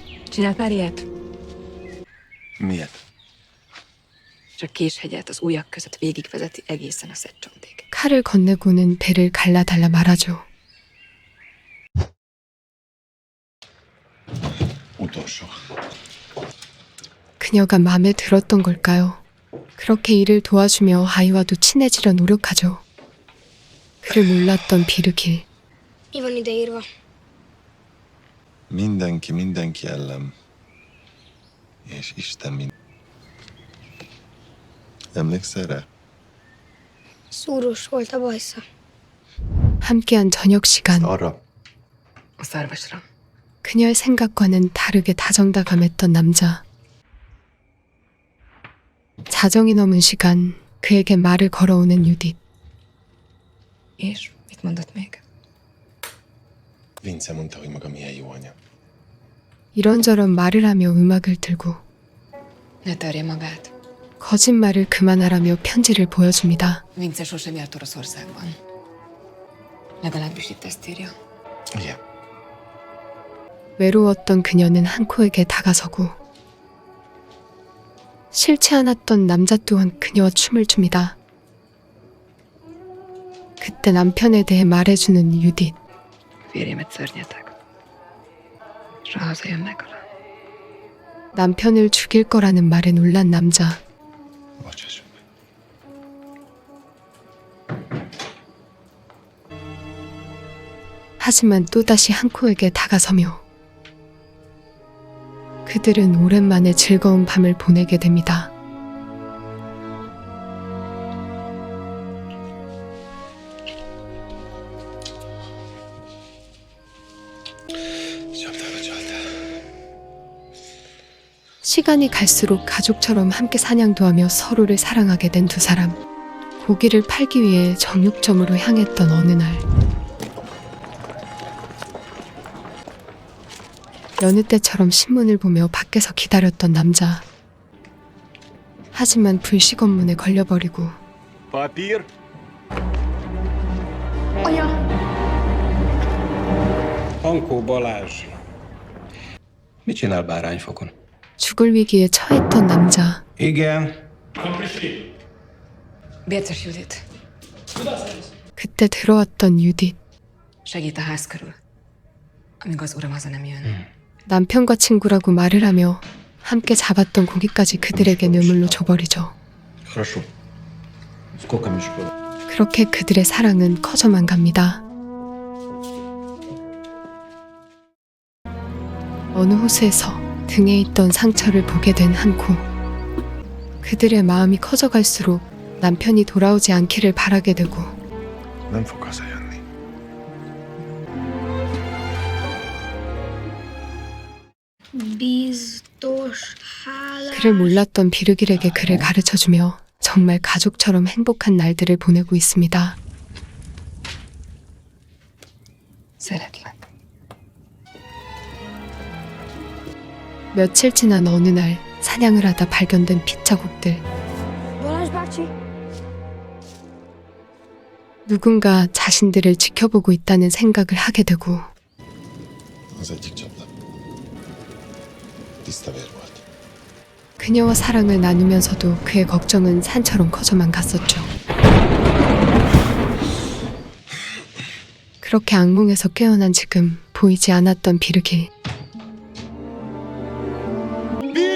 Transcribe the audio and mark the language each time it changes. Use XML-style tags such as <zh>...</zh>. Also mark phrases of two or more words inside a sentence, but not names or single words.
<hu>Csinált már ilyet? Miért? Csak Késhegyet az ujjak között végigvezeti egészen a Szedcsontig.</hu> <ko>칼을 건네고는 배를 갈라달라 말하죠.</ko> <hu>Utolsó.</hu> <ko>그녀가 마음에 들었던 걸까요? 그렇게 일을 도와주며 아이와도 친해지려 노력하죠. 그를 몰랐던 비르길.</ko> <hu>Mi van ideírva? Mindenki mindenki ellen. És Isten mind. Emlékszel rá? Szúrós volt a bajsza.</hu> <ko>함께한 저녁 시간.</ko> <hu>Arra. A szarvasra.</hu> <ko>그녀의 생각과는 다르게 다정다감했던 남자. 자정이 넘은 시간 그에게 말을 걸어오는 유딧.</ko> <hu>És mit mondott még? Vince mondta, hogy maga milyen jó anya.</hu> <ko>이런저런 말을 하며 음악을 들고</ko> <hu>Ne törje magát.</hu> <ko>거짓말을 그만하라며 편지를 보여줍니다.</ko> <hu>Vince sosem járt Oroszországban. Legalábbis itt ezt írja. Igen.</hu> <ko>외로웠던 그녀는 한코에게 다가서고 싫지 않았던 남자 또한 그녀와 춤을 춥니다. 그때 남편에 대해 말해주는 유딧.</ko> <hu>Férjemet szörnyetek. És ha hazajön, megöl.</hu> <ko>남편을 죽일 거라는 말에 놀란 남자.</ko> <hu>Bocsáss meg.</hu> <ko>하지만 또다시 한코에게 다가서며 그들은 오랜만에 즐거운 밤을 보내게 됩니다.</ko> <hu>Csapdába csaltál.</hu> <ko>시간이 갈수록 가족처럼 함께 사냥도 하며 서로를 사랑하게 된 두 사람. 고기를 팔기 위해 정육점으로 향했던 어느 날. 여느 때처럼 신문을 보며 밖에서 기다렸던 남자. 하지만 불식 업무에 걸려버리고</ko> <hu>Papír? Anya! Hankó Balázs. Mit csinál bárányfokon?</hu> <ko>죽을 위기에 처했던 남자.</ko> <hu>Igen. Bérces Judit.</hu> <ko>그때 들어왔던 유딧.</ko> <hu>Segít a ház körül. Amíg az uram haza nem jön.</hu> <ko>남편과 친구라고 말을 하며 함께 잡았던 고기까지 그들에게 뇌물로 줘버리죠.</ko> <ru>Хорошо. Сколько мешков?</ru> <ko>그렇게 그들의 사랑은 커져만 갑니다. 어느 호수에서 등에 있던 상처를 보게 된 한코. 그들의 마음이 커져갈수록 남편이 돌아오지 않기를 바라게 되고</ko> <hu>Nem fog hazajönni. Biztos hálás.</hu> <ko>그를 몰랐던 비르길에게 그를 가르쳐주며 정말 가족처럼 행복한 날들을 보내고 있습니다.</ko> <hu>Szeretlek.</hu> <ko>며칠 지난 어느 날 사냥을 하다 발견된 핏자국들.</ko> <hu>Balázs bácsi!</hu> <ko>누군가 자신들을 지켜보고 있다는 생각을 하게 되고</ko> <hu>Az egyik csapda. Tiszta vér volt.</hu> <ko>그녀와 사랑을 나누면서도 그의 걱정은 산처럼 커져만 갔었죠. 그렇게 악몽에서 깨어난 지금 보이지 않았던 비르길.</ko>